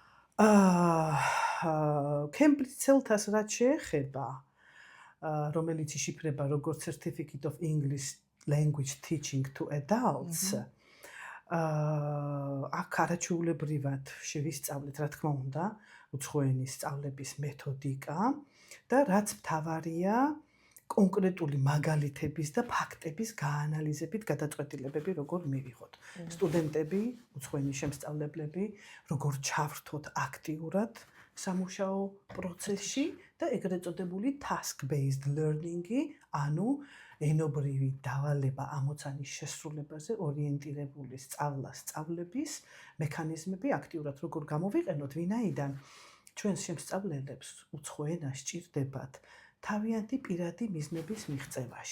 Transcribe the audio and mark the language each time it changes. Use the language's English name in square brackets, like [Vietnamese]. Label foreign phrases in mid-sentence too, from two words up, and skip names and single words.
[Georgian] Cambridge Salta-ს რაც შეეხება, რომელიც იშიფრება როგორც [English] Certificate of English Language Teaching to Adults, [Georgian] აქ არაჩვეულებრივად შევისწავლეთ, რა თქმა უნდა, უცხოენის სწავლების მეთოდიკა და რაც მთავარია, კონკრეტული მაგალითების და ფაქტების გაანალიზებით გადაწყვეტილებები როგორ მივიღოთ. სტუდენტები, უცხოენის შემსწავლებლები, როგორ ჩავრთოთ აქტიურად სამუშაო პროცესში და ეგრეთ წოდებული [English] task-based learning- [Georgian] ი, ანუ ენობრივი დავალება ამოცანის შესრულებაზე ორიენტირებული სწავლების მექანიზმები აქტიურად როგორ გამოვიყენოთ, ვინაიდან ჩვენს შემსწავლებლებს უცხო ენა სჭირდებათ თავიანთი პირადი მიზნების მიღწევაში.